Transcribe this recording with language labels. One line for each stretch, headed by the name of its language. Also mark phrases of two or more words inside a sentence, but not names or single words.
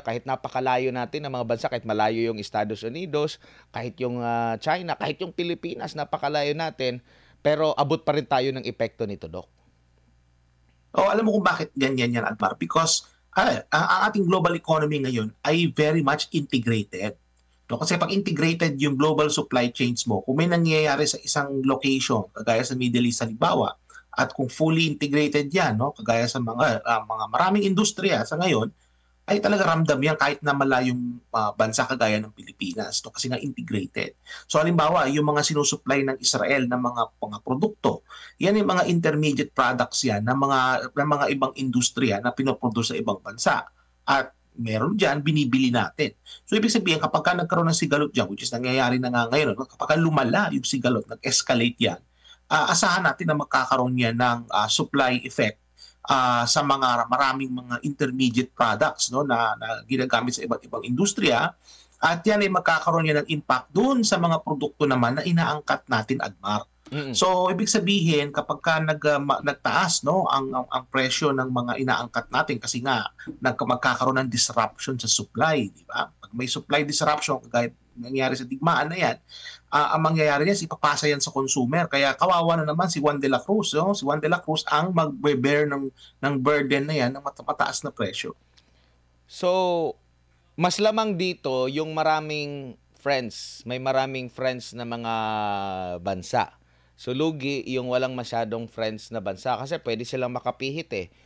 Filipino: Kahit napakalayo natin ng mga bansa, kahit malayo yung Estados Unidos, kahit yung China, kahit yung Pilipinas, napakalayo natin, pero abot pa rin tayo ng epekto nito, Doc. Alam mo kung bakit ganyan yan, Admar? Because ang ating
English: global economy
Filipino: ngayon ay
English: very much integrated.
Filipino: No? Kasi pag integrated yung
English: global supply chains
Filipino: mo, kung may nangyayari sa isang location, kagaya sa Middle East halimbawa, at kung
English: fully integrated
Filipino: yan, no, kagaya sa mga maraming industriya sa ngayon, ay talaga ramdam yan kahit na malayong bansa kagaya ng Pilipinas, no, kasi nga integrated. So halimbawa, yung mga sinusupply ng Israel ng mga produkto, yan yung mga
English: intermediate products
Filipino: yan ng mga ibang industriya na pinoproduce sa ibang bansa. At meron dyan, binibili natin. So ibig sabihin, kapag nagkaroon ng sigalot dyan,
English: which is
Filipino: nangyayari na nga ngayon, kapag lumala yung sigalot, nag-escalate yan, asahan natin na magkakaroon yan ng
English: supply effect
Filipino: sa maraming mga
English: intermediate products,
Filipino: no, na ginagamit sa iba't ibang industriya. At yan ay magkakaroon yan ng impact doon sa mga produkto naman na inaangkat natin, Admar. Mm-mm. So ibig sabihin, kapag nagtaas, no, ang presyo ng mga inaangkat natin, kasi nga magkakaroon ng disruption sa supply, di ba? Pag may
English: supply disruption,
Filipino: kagaya nangyari sa digmaan na yan, ang mangyayari niya, ipapasa yan sa consumer. Kaya kawawa na naman si Juan de la Cruz. No? Si Juan de la Cruz ang magbe-bear ng burden na yan ng mataas na presyo. So, mas lamang dito yung maraming friends. May maraming friends na mga bansa. So, lugi yung walang masyadong friends na bansa kasi pwede silang makapihit eh.